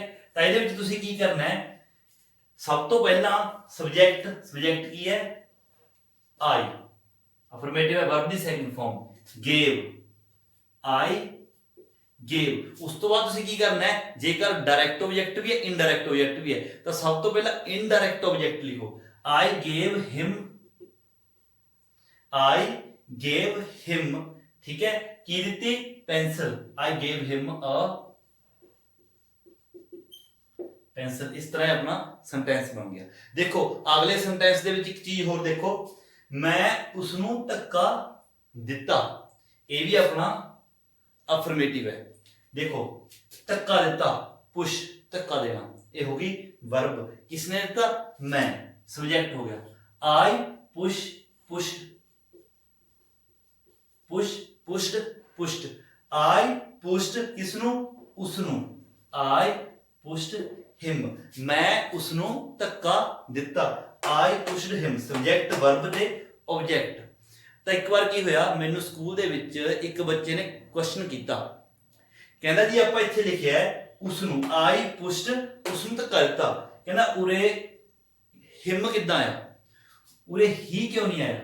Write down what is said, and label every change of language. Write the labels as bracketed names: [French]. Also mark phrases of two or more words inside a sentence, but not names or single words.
[Punjabi] ਤਾਂ ਇਹਦੇ ਵਿੱਚ ਤੁਸੀਂ ਕੀ ਕਰਨਾ ਹੈ, ਸਭ ਤੋਂ ਪਹਿਲਾਂ ਸਬਜੈਕਟ ਕੀ ਹੈ, ਆਈ, ਅਫਰਮੇਟਿਵ ਹੈ, ਵਰਬ ਦੀ [English] second form gave, I gave. [Punjabi] ਉਸ ਤੋਂ ਬਾਅਦ ਤੁਸੀਂ ਕੀ ਕਰਨਾ ਹੈ, ਜੇਕਰ [English] direct object [Punjabi] ਵੀ ਹੈ [English] indirect object [Punjabi] ਵੀ ਹੈ, ਤਾਂ ਸਭ ਤੋਂ ਪਹਿਲਾਂ [English] indirect object [Punjabi] ਲਿਖੋ, [English] I gave him, [Punjabi] ਠੀਕ ਹੈ, ਕੀ ਦਿੱਤੀ, ਪੈਨਸਲ, [English] I gave him a ਪੈਨਸਲ। [Punjabi] ਇਸ ਤਰ੍ਹਾਂ ਆਪਣਾ ਸੈਂਟੈਂਸ ਬਣ ਗਿਆ। ਦੇਖੋ ਅਗਲੇ ਸੈਂਟੈਂਸ ਦੇ ਵਿੱਚ ਇੱਕ ਚੀਜ਼ ਹੋਰ ਦੇਖੋ, ਮੈਂ ਉਸ ਨੂੰ ਧੱਕਾ ਦਿੱਤਾ, ਇਹ ਵੀ ਆਪਣਾ ਅਫਰਮੇਟਿਵ ਹੈ। ਦੇਖੋ ਧੱਕਾ ਦਿੱਤਾ, ਪੁਸ਼, ਧੱਕਾ ਦੇਣਾ, ਇਹ ਹੋ ਗਈ ਵਰਬ, ਕਿਸਨੇ ਦਿੱਤਾ, ਮੈਂ, ਸਬਜੈਕਟ ਹੋ ਗਿਆ, [English] I pushed, I pushed [Punjabi] ਕਿਸ ਨੂੰ, ਉਸ ਨੂੰ, [English] I pushed him, [Punjabi] ਮੈਂ ਉਸ ਨੂੰ ਧੱਕਾ ਦਿੱਤਾ, [English] I pushed him, subject, verb [Punjabi] ਤੇ ਆਬਜੈਕਟ। ਤਾਂ ਇੱਕ ਵਾਰ ਕੀ ਹੋਇਆ, ਮੈਨੂੰ ਸਕੂਲ ਦੇ ਵਿੱਚ ਇੱਕ ਬੱਚੇ ਨੇ ਕੁਐਸਚਨ ਕੀਤਾ, ਕਹਿੰਦਾ ਜੀ ਆਪਾਂ ਇੱਥੇ ਲਿਖਿਆ ਉਸ ਨੂੰ, [English] I pushed, [Punjabi] ਉਸ ਨੂੰ ਧੱਕਾ ਦਿੱਤਾ, ਕਹਿੰਦਾ ਉਰੇ ਹਿਮ ਕਿੱਦਾਂ ਆ, ਉਰੇ ਹੀ ਕਿਉਂ ਨਹੀਂ ਆਇਆ?